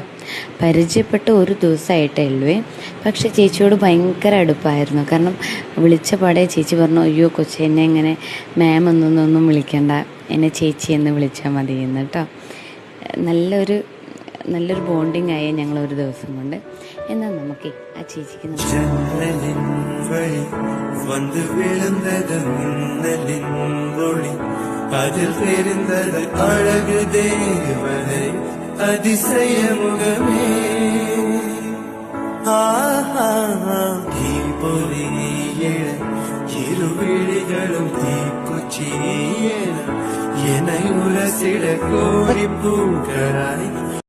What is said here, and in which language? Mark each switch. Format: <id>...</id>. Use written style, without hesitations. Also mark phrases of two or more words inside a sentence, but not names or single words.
<ml>പരിചയപ്പെട്ട് ഒരു ദിവസമായിട്ടേ ഉള്ളൂ. പക്ഷേ ചേച്ചിയോട് ഭയങ്കര അടുപ്പായിരുന്നു. കാരണം വിളിച്ച പാടെ ചേച്ചി പറഞ്ഞു, അയ്യോ കൊച്ചി എന്നെ ഇങ്ങനെ മാം ഒന്നും വിളിക്കണ്ട, എന്നെ ചേച്ചി എന്ന് വിളിച്ചാൽ മതി എന്ന് കേട്ടോ. നല്ലൊരു ബോണ്ടിങ് ആയി ഞങ്ങൾ ഒരു ദിവസം കൊണ്ട്. എന്നാൽ നമുക്ക് ആ ചേച്ചിക്ക്</ml> <ta>வந்து விழுந்தது மின்னலின் ஒளி, அதில் தெரிந்தது அழகு தேவதை அதிசய முகமே. தீபொலியில இருவிழிகளும் தீக்குச்சியேன என்னை உரசிட கோடி பூக்கராய்</ta>